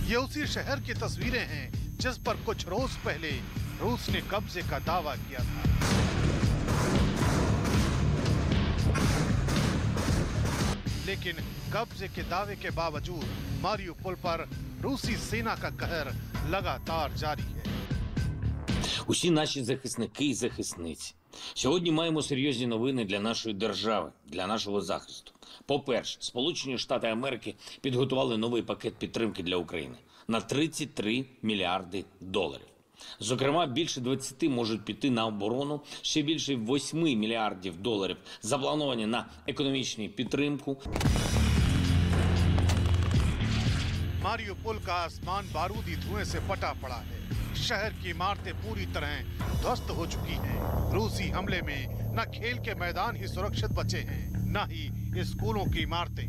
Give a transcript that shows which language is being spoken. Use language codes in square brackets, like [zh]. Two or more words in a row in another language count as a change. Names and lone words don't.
[hi] ये उसी शहर की तस्वीरें हैं जिस पर कुछ रोज पहले रूस ने कब्जे का दावा किया था। लेकिन कब्जे के दावे के बावजूद मारियुपोल पर रूसी सेना का कहर लगातार जारी है। [uk] Усі наші захисники і захисниці. Сьогодні маємо серйозні новини для нашої держави, для нашого захисту. По-перше, Сполучені Штати Америки підготували новий пакет підтримки для України на 33 мільярди доларів. Зокрема, більше 20 можуть піти на оборону, ще більше 8 мільярдів доларів заплановані на економічну підтримку. [hi] मारियुपोल का आसमान बारूदी धुएं से पटा पड़ा है। शहर की इमारतें पूरी तरह ध्वस्त हो चुकी हैं। रूसी हमले में न खेल के मैदान ही सुरक्षित बचे हैं, न ही स्कूलों की इमारतें।